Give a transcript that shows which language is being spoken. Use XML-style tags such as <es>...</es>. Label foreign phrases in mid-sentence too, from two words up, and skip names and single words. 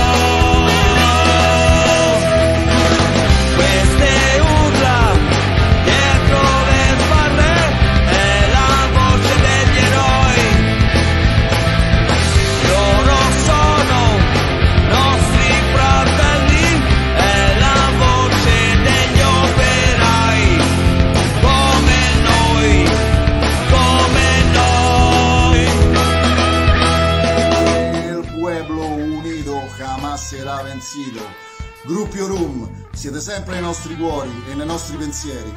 <it>Queste urla dietro le spalle è la voce degli eroi, loro sono nostri fratelli, è la voce degli operai, come noi, come noi.</it> <es>El pueblo unido jamás será vencido.</es> <it>Gruppi Yorum, siete sempre nei nostri cuori e nei nostri pensieri.</it>